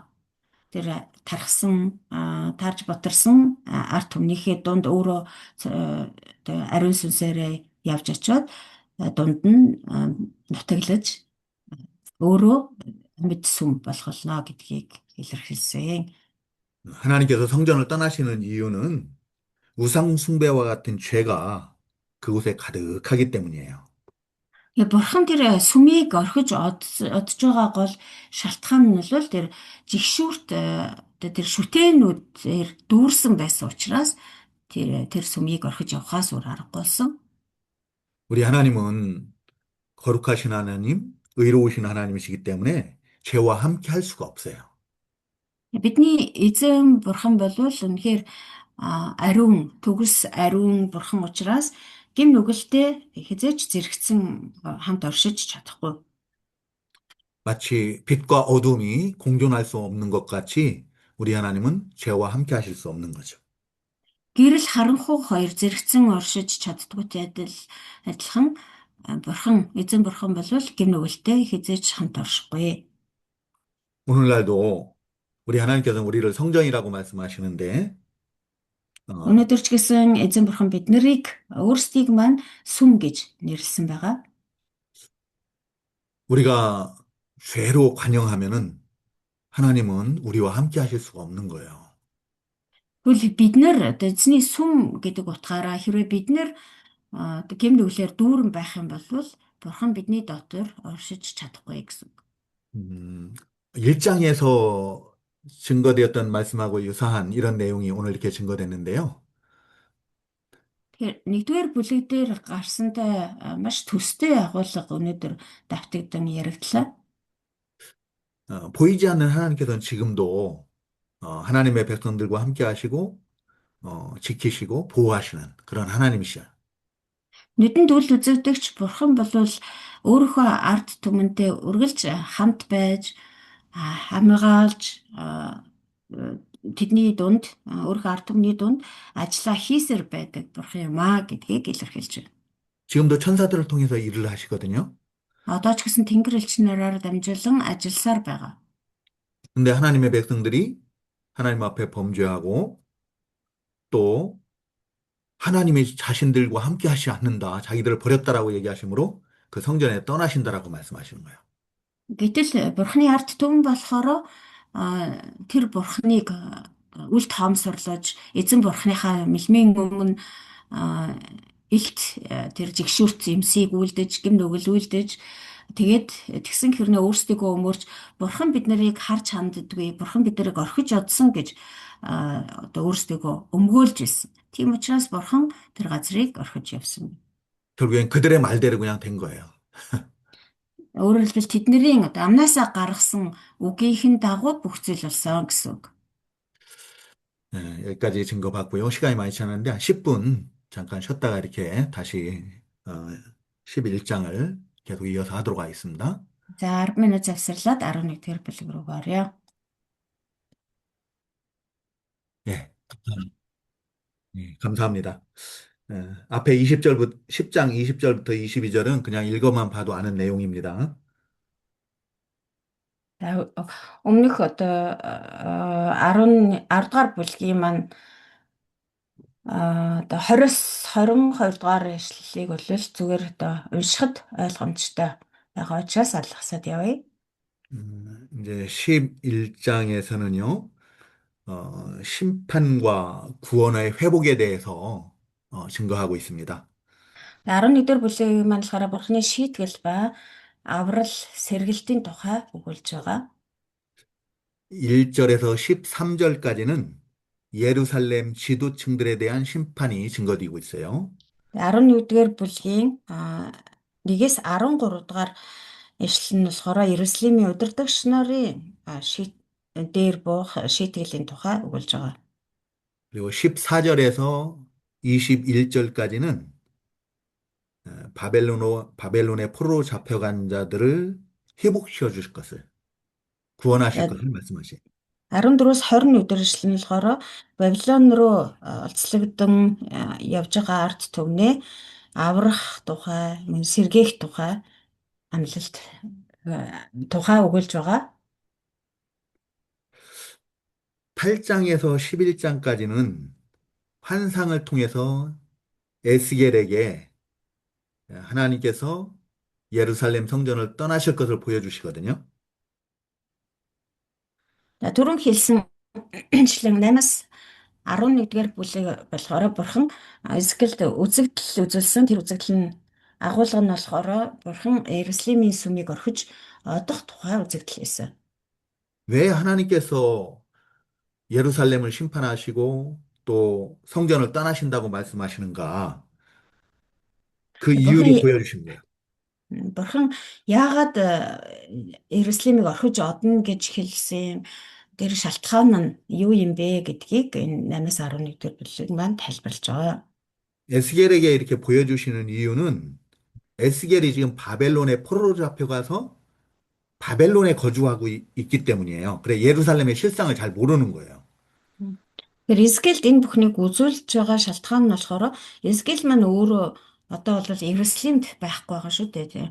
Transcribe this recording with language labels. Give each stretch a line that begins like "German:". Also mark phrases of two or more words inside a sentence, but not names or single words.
Mongolian: Тэр тархсан, тарж ботарсан ард түмнийхээ дунд өөрөө ариун сүнсээрээ явж очоод дунд нь нутаглаж өөрөө амьд сүм болох болно гэдгийг илэрхийлсэн.
Korean: 하나님께서 성전을 떠나시는 이유는 우상 숭배와 같은 죄가 그곳에 가득하기 때문이에요.
Mongolian: Тэгээ бурхан тэр сүмийг орхиж одж байгаа гол шалтгаан нь бол тэр жигшүүрт тэр шүтээнүүдээр дүүрсэн байсан учраас тэр сүмийг орхиж явахаас өөр аргагүй болсон.
Korean: 우리 하나님은 거룩하신 하나님, 의로우신 하나님이시기 때문에 죄와 함께 할 수가 없어요.
Mongolian: Бидний эзэн бурхан бол үнэхээр ариун, төгс ариун бурхан учраас гим нүгэлтэд хизээч зэрэгцэн хамт оршиж чадахгүй.
Korean: 마치 빛과 어둠이 공존할 수 없는 것 같이 우리 하나님은 죄와 함께 하실 수 없는 거죠.
Mongolian: Гэрэл харанхуй хоёр зэрэгцэн оршиж чаддгүйтэй адилхан бурхан, эзэн бурхан бол гим нүгэлтэд хизээч хамт оршихгүй.
Korean: 오늘날도 우리 하나님께서는 우리를 성전이라고 말씀하시는데,
Mongolian: Өнөөдөр ч гэсэн эзэн бурхан бид нарыг өөрсдийг маань сүм гэж нэрлсэн байгаа.
Korean: 우리가 죄로 관영하면은 하나님은 우리와 함께 하실 수가 없는 거예요.
Mongolian: Тэгвэл бид нар одоо эзний сүм гэдэг утгаараа хэрвээ бид нар гэм нүглээр дүүрэн байх юм бол бурхан бидний дотор оршиж чадахгүй гэсэн.
Korean: 일장에서 증거되었던 말씀하고 유사한 이런 내용이 오늘 이렇게 증거됐는데요.
Mongolian: Тэгэхээр нэгдүгээр бүлэг дээр гарсантай маш төстэй агуулга өнөөдөр давтагдан яригдлаа.
Korean: 보이지 않는 하나님께서는 지금도 하나님의 백성들과 함께 하시고 지키시고 보호하시는 그런 하나님이시죠.
Mongolian: Нүдэнд үл үзэгдэгч бурхан болвол өөрийнхөө ард түмэнтэй үргэлж хамт байж хамгаалж тэдний дунд өөрийнхөө ард түмний дунд ажиллаа хийсээр байдаг бурхан юм аа гэдгийг илэрхийлж байна.
Korean: 지금도 천사들을 통해서 일을 하시거든요.
Mongolian: Одоо ч гэсэн тэнгэр элч нараар дамжуулан ажилласаар байгаа.
Korean: 근데 하나님의 백성들이 하나님 앞에 범죄하고 또 하나님이 자신들과 함께 하지 않는다. 자기들을 버렸다라고 얘기하시므로 그 성전에 떠나신다라고 말씀하시는 거예요.
Mongolian: Гэтэл бурханы ард түмэн болохоор тэр бурханыг үл тоомсорлож эзэн бурханыхаа мэлмийн өмнө а, илт тэр жигшүүрт юмсыг үлдэж гим нүгэл үлдэж тэгээд тэгсэн хэрнээ өөрсдийгөө өмөрч бурхан бид нарыг харж ханддаггүй бурхан бид нарыг орхиж одсон гэж одоо өөрсдийгөө өмгөөлж ирсэн. Тийм учраас бурхан тэр газрыг орхиж явсан.
Korean: 결국엔 그들의 말대로 그냥 된 거예요.
Mongolian: Өөрөөр хэлбэл тэдний одоо амнаасаа гаргасан үгийнхэн дагуу бүх зүйл болсон гэсэн үг.
Korean: 여기까지 증거 받고요. 시간이 많이 지났는데 한 10분 잠깐 쉬었다가 이렇게 다시 11장을 계속 이어서 하도록 하겠습니다.
Mongolian: За 10 минут завсарлаад 11-р бүлэг рүү орё.
Korean: 예, 감사합니다. 앞에 20절부터 10장 20절부터 22절은 그냥 읽어만 봐도 아는 내용입니다.
Mongolian: За өмнөх одоо 10 дугаар бүлгийн маань одоо 20-с 22 дугаар ишлэлийг бол зүгээр одоо уншихад ойлгомжтой байгаа учраас алгасаад явъя.
Korean: 이제 11장에서는요, 심판과 구원의 회복에 대해서 증거하고 있습니다.
Mongolian: 11-р бүлгийн маань болохоор бурхны шийтгэл ба аврал сэргэлтийн тухай өгүүлж байгаа.
Korean: 1절에서 13절까지는 예루살렘 지도층들에 대한 심판이 증거되고 있어요.
Mongolian: 11-р бүлгийн 1-ээс 13 дугаар ишлэл нь болохоор Иерусалимийн удирдагч нарын дээр буух шийтгэлийн тухай өгүүлж байгаа.
Korean: 그리고 14절에서 21절까지는 바벨론의 포로로 잡혀간 자들을 회복시켜 주실 것을, 구원하실 것을 말씀하시죠.
Mongolian: 14-өөс 20 ишлэл нь болохоор Бабилон руу олцлогдсон явж байгаа ард түмнээ аврах тухай, сэргээх тухай амлалт тухай өгүүлж байгаа.
Korean: 8장에서 11장까지는 환상을 통해서 에스겔에게 하나님께서 예루살렘 성전을 떠나실 것을 보여주시거든요.
Mongolian: Түрүүн хэлсэн ишлэн 8-аас 11-р бүлэг болохоор бурхан Эзекиэлд үзэгдэл үзүүлсэн. Тэр үзэгдэл нь агуулга нь болохоор бурхан Иерусалимийн сүмийг орхиж одох тухай үзэгдэл хийсэн.
Korean: 왜 하나님께서 예루살렘을 심판하시고 또 성전을 떠나신다고 말씀하시는가? 그 이유를 보여주신 거예요.
Mongolian: Бурхан яагаад Иерусалимыг орхиж одно гэж хэлсэн тэр шалтгаан нь юу юм бэ гэдгийг энэ 8-аас 11-р бүлэг маань тайлбарлаж байгаа.
Korean: 에스겔에게 이렇게 보여주시는 이유는 에스겔이 지금 바벨론에 포로로 잡혀가서 바벨론에 거주하고 있기 때문이에요. 그래 예루살렘의 실상을 잘 모르는 거예요.
Mongolian: Тэгэхээр Эзекиэлд энэ бүхнийг үзүүлж байгаа шалтгаан нь болохоор Эзекиэл маань өөрөө одоо бол Иерусалимд байхгүй байгаа шүү дээ.